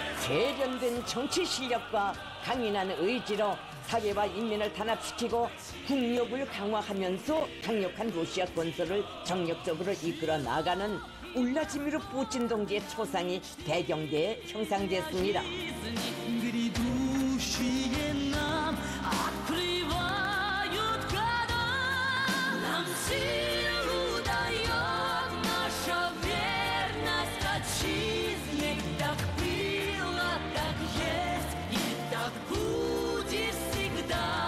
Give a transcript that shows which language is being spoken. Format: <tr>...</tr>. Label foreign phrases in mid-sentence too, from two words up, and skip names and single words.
<ko>세련된 정치 실력과 강인한 의지로 사회와 인민을 단합시키고 국력을 강화하면서 강력한 러시아 건설을 정력적으로 이끌어 나가는 울라지미르 푸틴 동지의 초상이 배경대에 형상됐습니다.</ko> <ru>Грядущие нам открывают года, нам силу дает наша верность отчизне. Так было, так есть и так будет всегда.</ru>